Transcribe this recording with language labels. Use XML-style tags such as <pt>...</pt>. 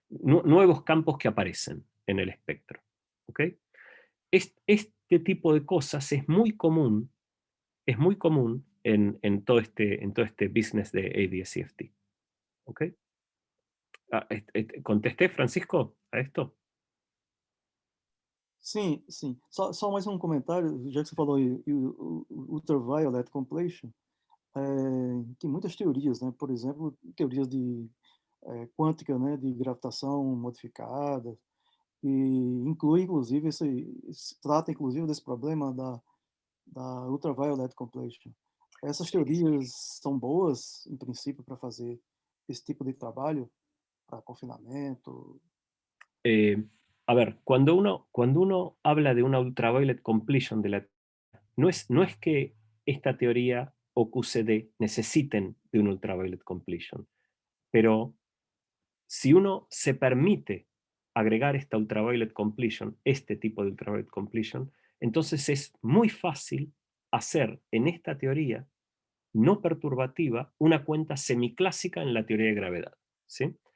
<es>Nuevos campos que aparecen en el espectro. ¿Okay? Este tipo de cosas es muy común en todo este business de ADS-CFT. ¿Okay? ¿Contesté, Francisco, a esto?</es> <pt>Sim, sim. Só mais um comentário, já que você falou em ultraviolet completion, tem muitas teorias, né? Por exemplo, teorias de quântica, né? De gravitação modificada, e inclui, inclusive, trata, inclusive, desse problema da ultraviolet completion. Essas teorias são boas, em princípio, para fazer esse tipo de trabalho, para confinamento.</pt> <es>A ver, cuando uno habla de una ultraviolet completion no es que esta teoría o QCD necesiten de un ultraviolet completion, pero si uno se permite agregar esta ultraviolet completion, este tipo de ultraviolet completion, entonces es muy fácil hacer en esta teoría no perturbativa una cuenta semiclásica en la teoría de gravedad, ¿sí?</es>